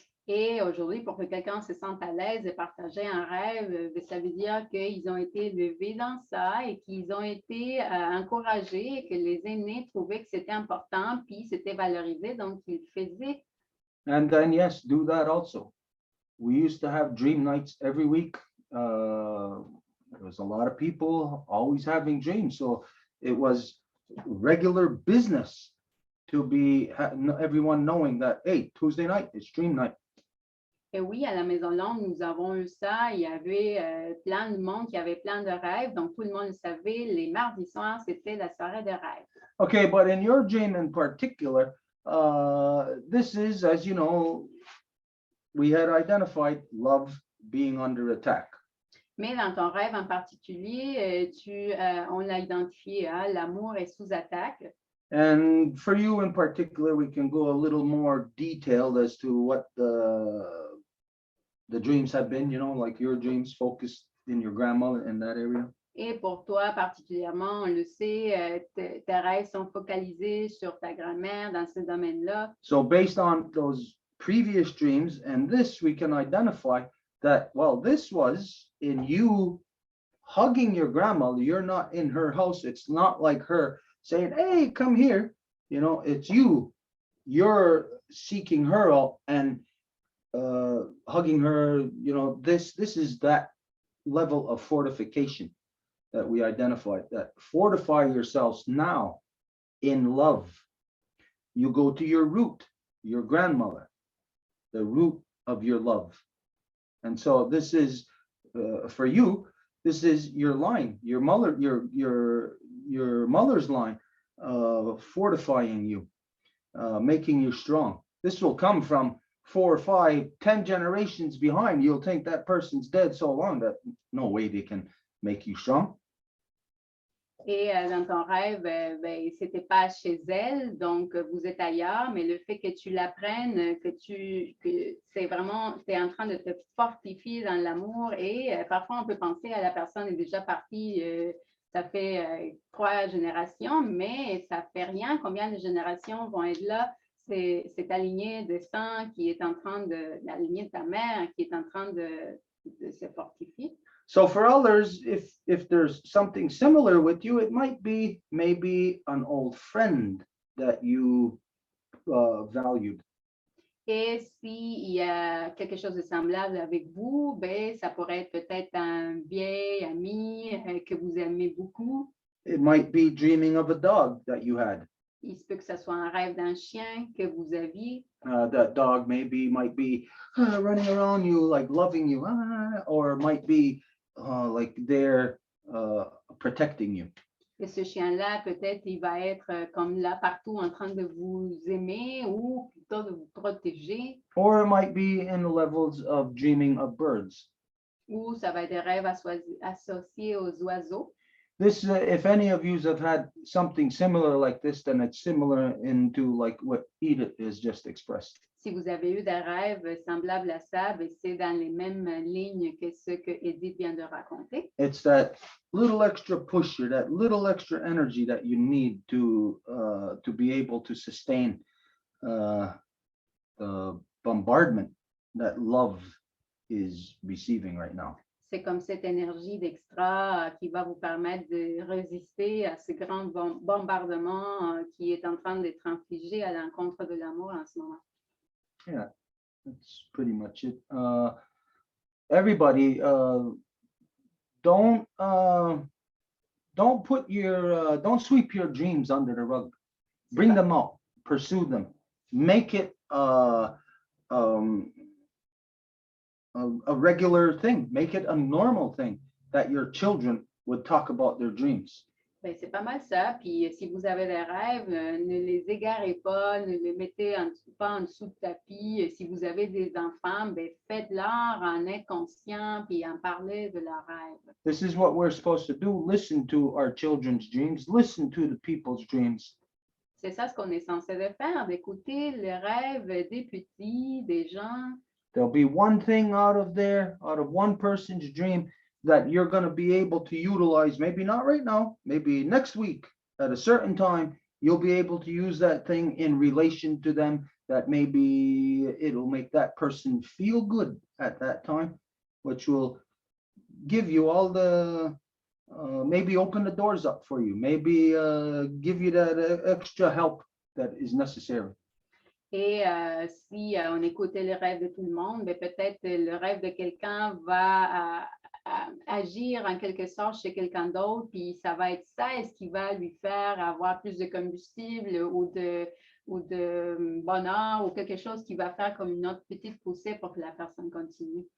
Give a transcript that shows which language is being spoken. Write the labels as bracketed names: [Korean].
[French] Et aujourd'hui, pour que quelqu'un se sente à l'aise de partager un rêve, ça veut dire qu'ils ont été élevés dans ça et qu'ils ont été encouragés et que les aînés trouvaient que c'était important, puis c'était valorisé, donc ils le faisaient. [English] And then, yes, do that also. We used to have dream nights every week. There was a lot of people always having dreams. So it was regular business to be everyone knowing that, hey, Tuesday night, it's dream night. [French] Et oui, à la Maison Longue, nous avons eu ça. Il y avait plein de monde qui avait plein de rêves. Donc, tout le monde le savait. Les mardis soirs, c'était la soirée de rêve. [English] Okay, but in your dream in particular, this is, as you know, we had identified love being under attack. [French] Mais dans ton rêve en particulier, on l'a identifié, l'amour est sous attaque. [English] And for you in particular, we can go a little more detailed as to what the dreams have been, you know, like your dreams focused in your grandmother in that area. [French] Et pour toi particulièrement, on le sait, tes rêves sont focalisés sur ta grand-mère dans ce domaine-là. [English] So based on those previous dreams and this, we can identify that, well, this was in you hugging your grandmother. You're not in her house. It's not like her saying, hey, come here. You know, it's you. You're seeking her out and hugging her. You know, this is that level of fortification that we identified, that fortify yourselves now in love. You go to your root, your grandmother, the root of your love. And so this is for you, this is your line, your mother, your mother's line, fortifying you, making you strong. This will come from 4, 5, 10 generations behind. You'll think that person's dead so long that no way they can make you strong. [French] Et dans ton rêve, c'était pas chez elle, donc vous êtes ailleurs, mais le fait que tu l'apprennes, que c'est vraiment, tu es en train de te fortifier dans l'amour et parfois on peut penser à la personne est déjà partie, ça fait 3 générations, mais ça fait rien. Combien de générations vont être là? C'est ta lignée de sang qui est en train la lignée de ta mère qui est en train de se fortifier. [English] So for others, if there's something similar with you, it might be maybe an old friend that you valued. [French] Et s'il y a quelque chose de semblable avec vous, ça pourrait être peut-être un vieil ami que vous aimez beaucoup. [English] It might be dreaming of a dog that you had. [French] Il se peut que ce soit un rêve d'un chien que vous aviez. [English] That dog might be running around you, like loving you, or might be like they're protecting you. [French] Et ce chien-là, peut-être, il va être comme là partout en train de vous aimer ou plutôt de vous protéger. [English] Or it might be in the levels of dreaming of birds. [French] Ou ça va être des rêves associés aux oiseaux. [English] This, if any of you have had something similar like this, then it's similar into like what Edith has just expressed. [French] Si vous avez eu des rêves semblables à ça, c'est dans les mêmes lignes que ce que Edith vient de raconter. [English] It's that little extra pusher, that little extra energy that you need to be able to sustain the bombardment that love is receiving right now. [French] C'est comme cette énergie d'extra qui va vous permettre de résister à ce grand bombardement qui est en train d'être infligé à l'encontre de l'amour en ce moment. [English] Yeah, that's pretty much it. everybody, don't don't sweep your dreams under the rug. Bring them out, pursue them, make it a regular thing, make it a normal thing that your children would talk about their dreams. [French] Ben, c'est pas mal ça. Puis si vous avez des rêves, ne les égarez pas, ne les mettez pas en dessous de tapis. Si vous avez des enfants, ben, faites-leur en être conscient puis en parler de leurs rêves. [English] This is what we're supposed to do. Listen to our children's dreams. Listen to the people's dreams. [French] C'est ça ce qu'on est censé de faire, d'écouter les rêves des petits, des gens. [English] There'll be one thing out of one person's dream that you're going to be able to utilize, maybe not right now, maybe next week at a certain time, you'll be able to use that thing in relation to them, that maybe it'll make that person feel good at that time, which will give you all the, maybe open the doors up for you, maybe give you that extra help that is necessary. [French] Et si on écoutait les rêves de tout le monde, ben, peut-être le rêve de quelqu'un va agir en quelque sorte chez quelqu'un d'autre, puis ça va être ça, est-ce qui va lui faire avoir plus de combustible ou de bonheur ou quelque chose qui va faire comme une autre petite poussée pour que la personne continue.